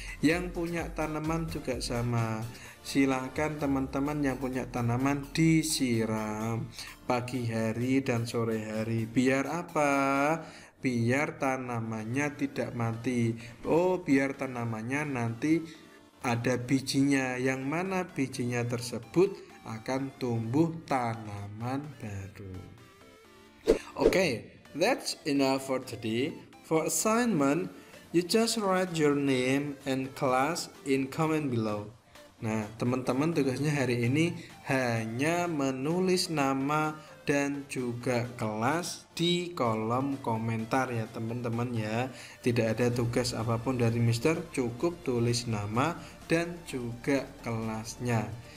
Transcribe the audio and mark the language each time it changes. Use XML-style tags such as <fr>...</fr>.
<id>Yang punya tanaman juga sama, silahkan teman-teman yang punya tanaman disiram pagi hari dan sore hari. Biar apa? Biar tanamannya tidak mati. Oh, biar tanamannya nanti ada bijinya, yang mana bijinya tersebut akan tumbuh tanaman baru.</id> <en>Okay, that's enough for today. For assignment, you just write your name and class in comment below.</en> <id>Nah, teman-teman tugasnya hari ini hanya menulis nama dan juga kelas di kolom komentar ya teman-teman ya. Tidak ada tugas apapun dari Mister, cukup tulis nama dan juga kelasnya.</id>